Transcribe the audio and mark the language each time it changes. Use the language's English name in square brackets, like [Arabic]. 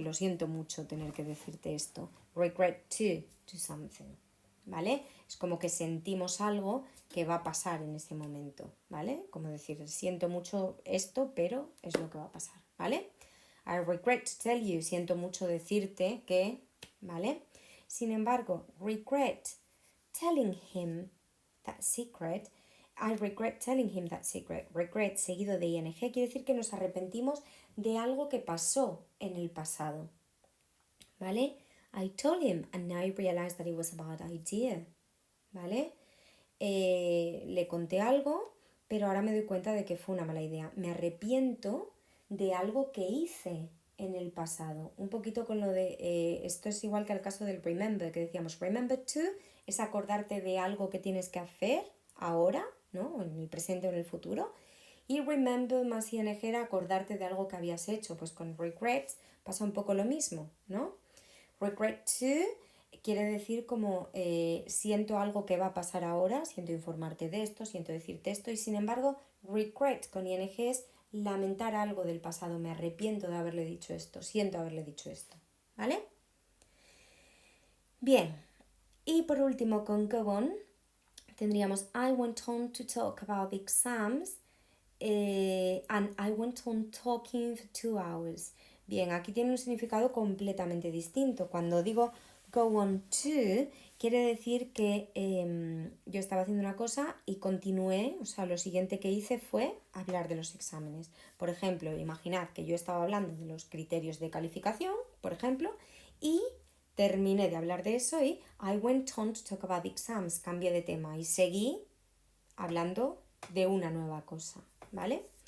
[Spanish] Lo siento mucho tener que decirte esto. Regret to do something, ¿vale? Es como que sentimos algo que va a pasar en ese momento, ¿vale? Como decir, siento mucho esto, pero es lo que va a pasar, ¿vale? I regret to tell you, siento mucho decirte que, ¿vale? [English] Sin embargo, regret telling him that secret, I regret telling him that secret. Regret seguido de ing quiere decir que nos arrepentimos de algo que pasó en el pasado, ¿vale? I told him and now I realized that it was a bad idea, ¿vale? [Spanish] Le conté algo, pero ahora me doy cuenta de que fue una mala idea. Me arrepiento de algo que hice en el pasado. Un poquito con lo de, esto es igual que el caso del remember, que decíamos, remember to es acordarte de algo que tienes que hacer ahora, ¿no? En el presente o en el futuro. Y remember más ing era acordarte de algo que habías hecho. Pues con regret pasa un poco lo mismo, ¿no? Regret to quiere decir como siento algo que va a pasar ahora, siento informarte de esto, siento decirte esto, y sin embargo, regret con ing es lamentar algo del pasado, me arrepiento de haberle dicho esto, siento haberle dicho esto, ¿vale? [English] Bien, y por último con go on tendríamos I went on to talk about the exams and I went on talking for 2 hours. [Spanish] Bien, aquí tiene un significado completamente distinto. Cuando digo go on to, quiere decir que yo estaba haciendo una cosa y continué, o sea, lo siguiente que hice fue hablar de los exámenes. Por ejemplo, imaginad que yo estaba hablando de los criterios de calificación, por ejemplo, y terminé de hablar de eso y I went on to talk about the exams, cambié de tema y seguí hablando de una nueva cosa, ¿vale?